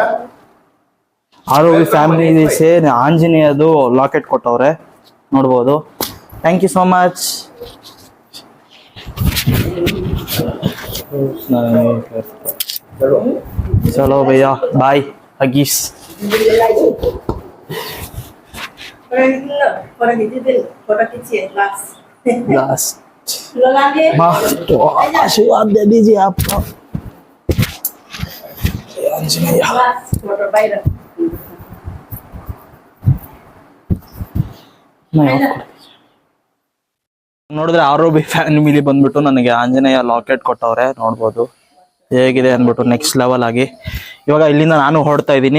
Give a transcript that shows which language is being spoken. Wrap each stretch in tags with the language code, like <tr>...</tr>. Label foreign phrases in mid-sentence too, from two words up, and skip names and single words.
<kn>ಆರೋಗ್ಯ ಫ್ಯಾಮಿಲಿ ಸೇರಿ ಆಂಜನೇಯದು ಲಾಕೆಟ್ ಕೊಟ್ಟವ್ರೆ, ನೋಡ್ಬೋದು.</kn> <en>Thank you so much.</en> <hi>चलो भैया,</hi> <en>ಬಾಯ್ ಹಗೀಸ್.</en> <hi>आशीर्वाद दे दीजिए आपको आंजनेय.</hi> <kn>ನೋಡಿದ್ರೆ ಆರೋಗ್ಯ ಫ್ಯಾಮಿಲಿ ಬಂದ್ಬಿಟ್ಟು ನನಗೆ ಆಂಜನೇಯ ಲಾಕೆಟ್ ಕೊಟ್ಟವ್ರೆ, ನೋಡ್ಬೋದು ಹೇಗಿದೆ ಅಂದ್ಬಿಟ್ಟು</kn> <en>next level</en> <kn>ಆಗಿ. ಇವಾಗ ಇಲ್ಲಿಂದ ನಾನು ಹೊರಡ್ತಾ ಇದ್ದೀನಿ.</kn>